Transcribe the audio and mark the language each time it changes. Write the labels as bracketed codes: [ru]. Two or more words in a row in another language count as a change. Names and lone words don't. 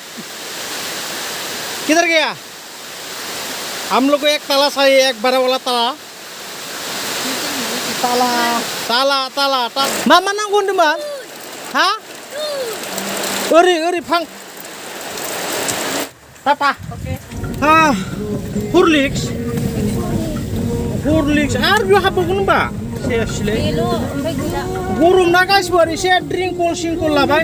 [hi] किधर गया हम लोग को एक ताला चाहिए एक बड़ा वाला ताला [brx] मा नांगौ होनदोंमोन हा ओरै फां टाटा हरलिक्स आरो बेयाव हाबबावगोन होनबा सेसलै गरम ना गासिबो एसे ड्रिंकल सिंकल लाबाय